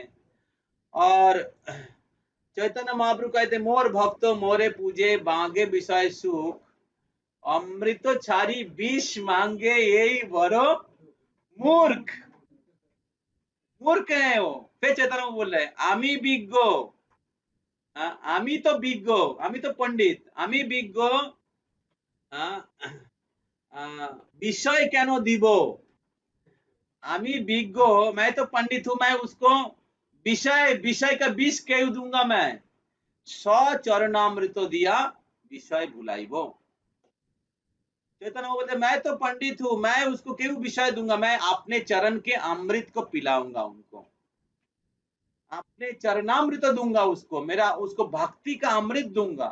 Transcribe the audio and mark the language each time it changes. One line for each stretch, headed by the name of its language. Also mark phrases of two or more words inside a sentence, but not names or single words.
Hindi: और चैतन्य महाप्रभु कहते
Bangla: মোর ভক্ত মোরে পূজে মাগে বিষয় সুখ, অমৃত ছাড়ি বিষ মাগে এই বড় মূর্খ।
Hindi: मूर्ख है वो। फिर चैतन्य बोल रहे
Bangla: আমি বিজ্ঞ, আমি তো বিজ্ঞ, আমি তো পণ্ডিত, আমি বিজ্ঞ বিষয় কেন দিবো, আমি বিজ্ঞ,
Hindi: मैं तो पंडित हूं, मैं उसको विषय का विष क्यों दूंगा, मैं
Bangla: চরণামৃত দিয়া বিষয় ভুলাইবো।
Hindi: चैतन्य बोलते मैं तो पंडित हूं, मैं उसको क्यों विषय दूंगा, मैं अपने चरण के अमृत को पिलाऊंगा, उनको अपने चरणामृत दूंगा, उसको मेरा उसको भक्ति का अमृत दूंगा।